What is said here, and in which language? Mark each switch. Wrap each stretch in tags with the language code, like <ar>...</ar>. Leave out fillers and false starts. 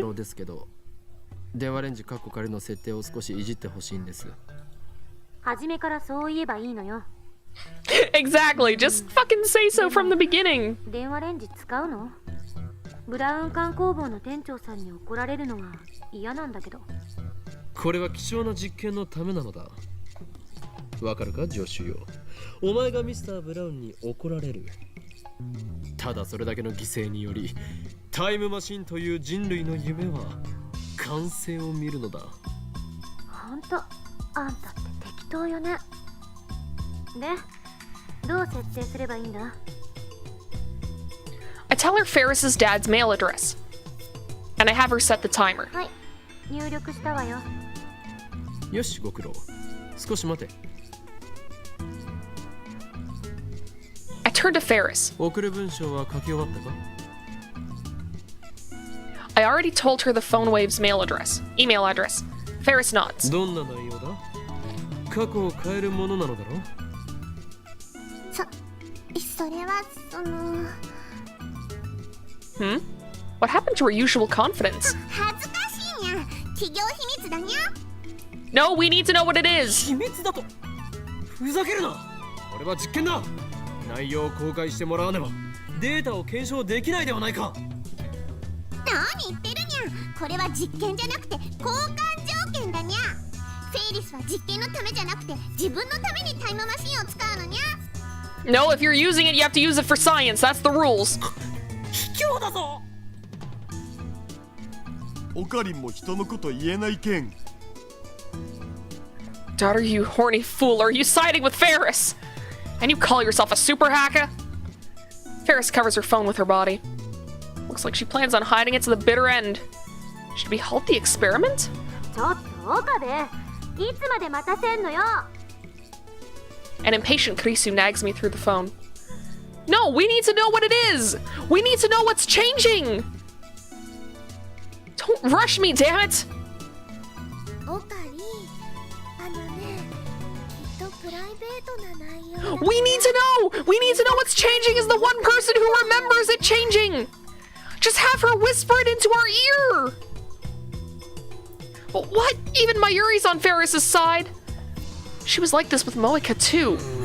<ja>郎ですけど、電話レンジカッコ仮の設定を少しいじってほしいんです。初めからそう言えばいいのよ。</ja> <en>Exactly. Just fucking say so from the beginning.</en> <ja>電話レンジ使うの？ブラウン管工房の店長さんに怒られるのは嫌なんだけど。これは貴重な実験のためなのだ。わかるか、助手よ。お前がミスター・ブラウンに怒られる。ただそれだけの犠牲により、タイムマシンという人類の夢は完成を見るのだ。ほんと、あんたって適当よね。で、どう設定すればいいんだ？</ja> <en>I tell her Ferris's dad's mail address. And I have her set the timer.</en> <ja>はい、入力したわよ。よし、ご苦労。少し待て。</ja> <en>I turn to Ferris.</en> <ja>送る文章は書き終わったか？</ja> <en>I already told her the phone wave's email address. Ferris nods.</en> <ja>どんな内容だ？過去を変えるものなのだろう？それはその。</ja> <en>Hmm? What happened to her usual confidence?</en> <ja>恥ずかしいにゃ。企業秘密だにゃ。</ja> <en>No, we need to know what it is.</en> <ja>秘密だと？ふざけるな！これは実験だ！内容を公開してもらわねばデータを検証できないではないか。何言ってるにゃ。これは実験じゃなくて交換条件だにゃ。フェイリスは実験のためじゃなくて自分のためにタイムマシンを使うのにゃ。</ja> <en>No, if you're using it, you have to use it for science. That's the rules.</en> <ja>卑怯だぞ！オカリンも人のこと言えないけん。</ja> <en>Daughter, you horny fool. Are you siding with Ferris? And you call yourself a super hacker? Ferris covers her phone with her body. Looks like she plans on hiding it to the bitter end. Should we halt the experiment?</en> <ja>ちょっと岡部、いつまで待たせんのよ。</ja> <en>An impatient Kurisu nags me through the phone. No, we need to know what it is! We need to know what's changing! Don't rush me, damn it!</en> <ja>オカリ、あのね、きっとプライベートな内容。</ja> <en>We need to know! We need to know what's changing is the one person who remembers it changing! Just have her whisper it into our ear! But what? Even Mayuri's on Ferris's side. She was like this with Moeka too.</en>